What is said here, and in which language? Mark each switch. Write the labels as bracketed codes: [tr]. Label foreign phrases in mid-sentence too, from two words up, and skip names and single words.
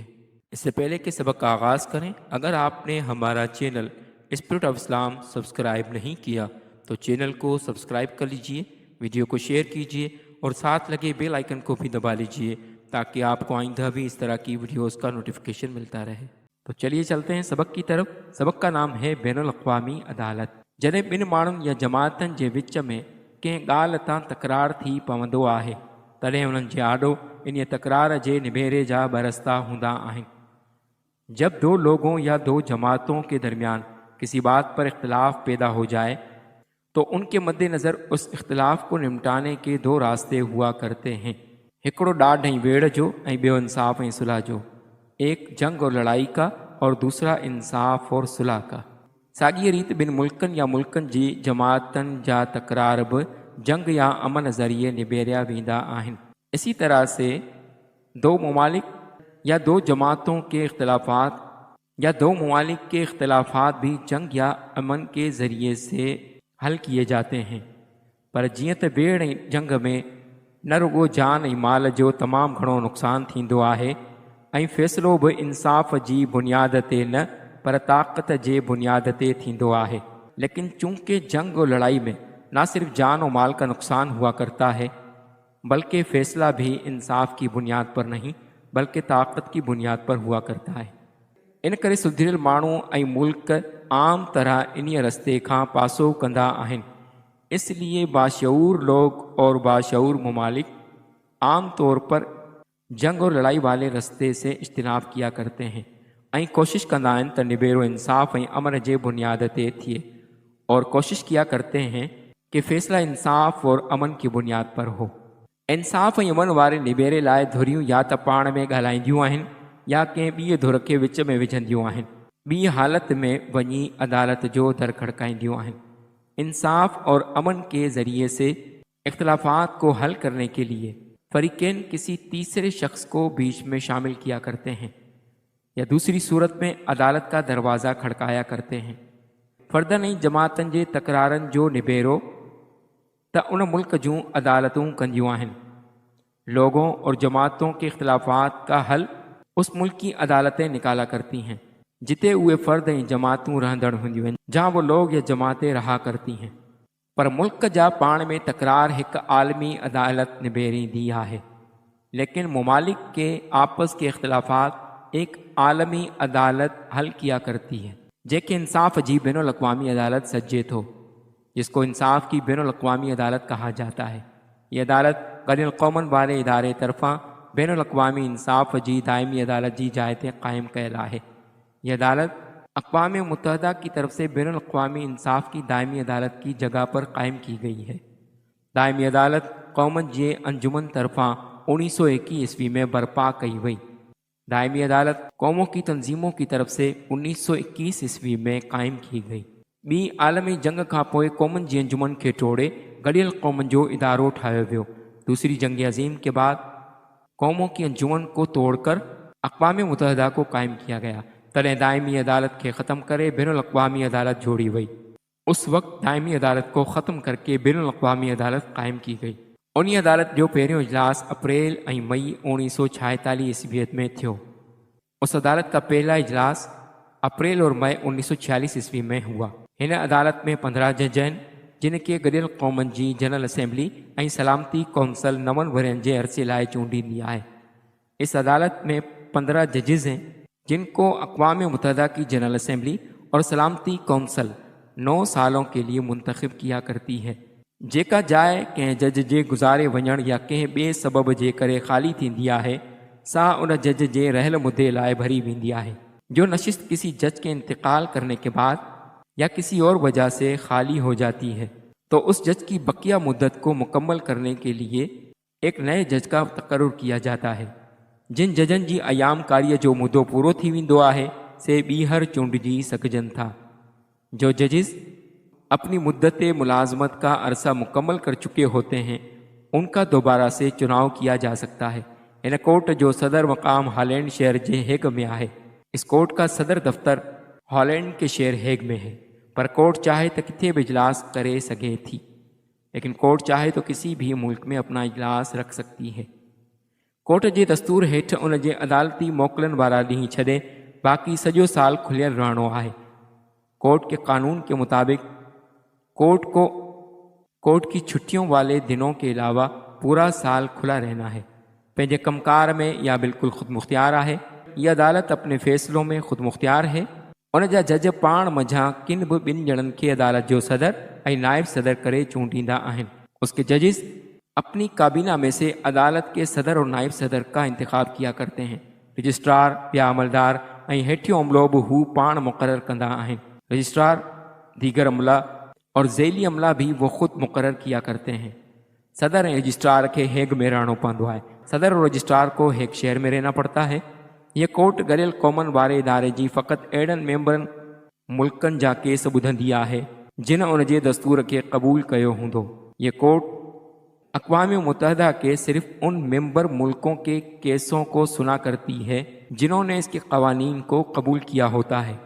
[ur] اس سے پہلے کہ سبق کا آغاز کریں، اگر آپ نے ہمارا چینل اسپرٹ آف اسلام سبسکرائب نہیں کیا تو چینل کو سبسکرائب کر لیجئے، ویڈیو کو شیئر کیجئے اور ساتھ لگے بیل آئیکن کو بھی دبا لیجئے تاکہ آپ کو آئندہ بھی اس طرح کی ویڈیوز کا نوٹیفیکیشن ملتا رہے۔ تو چلیے چلتے ہیں سبق کی طرف۔ سبق کا نام ہے بین الاقوامی عدالت۔ [sd] جڏهं ٻن ماڻهن या जमातनि जे विच में कंहिं ॻाल्हि तां तकरार थी पवंदो आहे तॾहिं उन्हनि जे आॾो इन तकरार जे निबेरे जा ॿ रस्ता हूंदा आहिनि। [ur] جب دو لوگوں یا دو جماعتوں کے درمیان کسی بات پر اختلاف پیدا ہو جائے تو ان کے مدنظر اس اختلاف کو نمٹانے کے دو راستے ہوا کرتے ہیں. [sd] हिकिड़ो ॾाढ ऐं वेड़ जो ऐं ॿियो इंसाफ़ ऐं सुलह जो। [ur] ایک جنگ اور لڑائی کا اور دوسرا انصاف اور صلح کا. [sd] साॻी रीत ॿिन मुल्कनि या मुल्कनि जी जमातनि जा तकरार बि जंग या अमन ज़रिए निबेरिया वेंदा आहिनि। [ur] اسی طرح سے دو ممالک یا دو جماعتوں کے اختلافات یا دو ممالک کے اختلافات بھی جنگ یا امن کے ذریعے سے حل کیے جاتے ہیں. [sd] पर जीअं त बेड़ ऐं जंग में न रुगो जान ऐं माल जो तमामु घणो नुक़सानु थींदो आहे ऐं फ़ैसिलो बि इंसाफ़ जी बुनियाद ते न पर ताक़त जे बुनियाद ते थींदो आहे। [ur] لیکن چونکہ جنگ اور لڑائی میں نہ صرف جان اور مال کا نقصان ہوا کرتا ہے بلکہ فیصلہ بھی انصاف کی بنیاد پر نہیں بلکہ طاقت کی بنیاد پر ہوا کرتا ہے. [sd] इन करे सुधरियल माण्हू ऐं मुल्क आम तरह इन्हीअ रस्ते खां पासो कंदा आहिनि। [ur] اس لیے باشعور لوگ اور باشعور ممالک عام طور پر جنگ اور لڑائی والے رستے سے اجتناب کیا کرتے ہیں [sd] ऐं कोशिश कंदा आहिनि त निबेरो इंसाफ़ ऐं अमन जे बुनियाद ते थिए [ur] اور کوشش کیا کرتے ہیں کہ فیصلہ انصاف اور امن کی بنیاد پر ہو. [sd] इंसाफ़ ऐं अमन वारे निबेरे लाइ धुरियूं या त पाण में ॻाल्हाईंदियूं आहिनि या कंहिं ॿिए धुर खे विच में विझंदियूं आहिनि। ॿी हालत में वञी अदालत जो दर खड़काईंदियूं आहिनि। [ur] انصاف اور امن کے ذریعے سے اختلافات کو حل کرنے کے لیے فریقین کسی تیسرے شخص کو بیچ میں شامل کیا کرتے ہیں یا دوسری صورت میں عدالت کا دروازہ کھڑکایا کرتے ہیں. [sd] फ़र्दनि ऐं जमातनि जे तकरारनि जो निबेरो त उन मुल्क जूं अदालतूं कंदियूं आहिनि। [ur] لوگوں اور جماعتوں کے اختلافات کا حل اس ملک کی عدالتیں نکالا کرتی ہیں [sd] जिते उहे फ़र्द ऐं जमातूं रहंदड़ हूंदियूं आहिनि [ur] جہاں وہ لوگ یا جماعتیں رہا کرتی ہیں. [sd] पर मुल्क जा पाण में तकरार हिकु आलमी अदालत निबेरींदी आहे, [ur] لیکن ممالک کے آپس کے اختلافات ایک عالمی عدالت حل کیا کرتی ہے [sd] जेके इंसाफ जी बैनुल अक़वामी अदालत सजे थो, [ur] جس کو انصاف کی بین الاقوامی عدالت کہا جاتا ہے. [sd] ये अदालत क़रीन क़ौमन वारे इदारे तरफ़ां बैनुल अक़वामी इंसाफ जी दायमी अदालत जी जाइ ते क़ाइम कयल आहे। [ur] یہ عدالت اقوام متحدہ کی طرف سے بین الاقوامی انصاف کی دائمی عدالت کی جگہ پر قائم کی گئی ہے. [sd] दायमी अदालत क़ौमनि जे अंजुमन तरफ़ां 1921 ईस्वी में बर्पा कई वई। [ur] دائمی عدالت قوموں کی تنظیموں کی طرف سے 1921 عیسوی میں قائم کی گئی. [sd] ॿी आलमी जंग खां पोइ क़ौमनि जी अंजुमन खे टोड़े गॾियल क़ौमनि जो इदारो ठाहियो वियो। [ur] دوسری جنگ عظیم کے بعد قوموں کی انجمن کو توڑ کر اقوام متحدہ کو قائم کیا گیا. [sd] तॾहिं दायमी अदालत खे ख़त्म करे बैनुल अक़वामी अदालत जोड़ी वई। [ur] اس وقت دائمی عدالت کو ختم کر کے بین الاقوامی عدالت قائم کی گئی. [sd] उन अदालत जो पहिरियों इजलास अप्रैल ऐं मई 1946 ईस्वी में थियो। [ur] اس عدالت کا پہلا اجلاس اپریل اور مئی 1946 عیسوی میں ہوا. [sd] हिन अदालत में 15 जज आहिनि जिनखे गॾियल क़ौमनि जी जनरल असेंबली ऐं सलामती कौंसल 9 वरियनि जे अरसे लाइ चूंडींदी आहे। [ur] اس عدالت میں 15 ججز ہیں جن کو اقوام متحدہ کی جنرل اسمبلی اور سلامتی کونسل 9 سالوں کے لیے منتخب کیا کرتی ہے. [sd] जेका जाइ कंहिं जज जे गुज़ारे वञण या कंहिं ॿिए सबब जे करे ख़ाली थींदी आहे सा उन जज जे रहियल मुद्दे लाइ भरी वेंदी आहे। [ur] جو نشست کسی جج کے انتقال کرنے کے بعد یا کسی اور وجہ سے خالی ہو جاتی ہے تو اس جج کی بقیہ مدت کو مکمل کرنے کے لیے ایک نئے جج کا تقرر کیا جاتا ہے. [sd] जिन जजनि जी अयामकारीअ जो मुद्दो पूरो थी वेंदो आहे से ॿीहर चूंडिजी सघजनि था। [ur] جو ججز اپنی مدت ملازمت کا عرصہ مکمل کر چکے ہوتے ہیں ان کا دوبارہ سے چناؤ کیا جا سکتا ہے. [sd] इन कोर्ट जो सदर मकाम हॉलैंड शहर जे हेग में आहे। [ur] اس کورٹ کا صدر دفتر ہالینڈ کے شہر ہیگ میں ہے, [sd] पर कोर्ट चाहे तो किथे भी इजलास करे सके थी, [ur] لیکن کورٹ چاہے تو کسی بھی ملک میں اپنا اجلاس رکھ سکتی ہے. [sd] कोर्ट जे दस्तूर हेठ उन जे अदालती मोकलन वारा ॾींहं छॾे बाक़ी सॼो साल खुलियल रहणो आहे। [ur] کورٹ کے قانون کے مطابق کورٹ کی چھٹیوں والے دنوں کے علاوہ پورا سال کھلا رہنا ہے. [sd] पंहिंजे कमकार में या बिल्कुल खुद मुख्तियार है। [ur] یہ عدالت اپنے فیصلوں میں خود مختار ہے. [sd] उन जा जज पाण मझां किन भी ॿिनि ॼणनि खे अदालत जो सदर ऐं नायब सदर करे चूंडींदा आहिनि। [ur] اس کے ججز اپنی کابینہ میں سے عدالت کے صدر اور نائب صدر کا انتخاب کیا کرتے ہیں. [sd] रजिस्ट्रार, ॿिया अमलदार ऐं हेठियों अमलो बि हू पाण मुक़रर कंदा आहिनि। [ur] رجسٹرار، دیگر عملہ اور ذیلی عملہ بھی وہ خود مقرر کیا کرتے ہیں. [sd] सदर ऐं रजिस्ट्रार के हेग में रहणो पवंदो आहे। [ur] صدر اور رجسٹرار کو ہیگ شہر میں رہنا پڑتا ہے. [sd] ये कोर्ट गरियल क़ौमनि वारे इदारे जी फ़क़ति अहिड़नि मेंबरनि मुल्कनि जा केस ॿुधंदी आहे जिन उन जे दस्तूर के कबूल कयो हूंदो। [ur] یہ کورٹ اقوام متحدہ کے صرف ان ممبر ملکوں کے کیسوں کو سنا کرتی ہے جنہوں نے اس کے قوانین کو قبول کیا ہوتا ہے.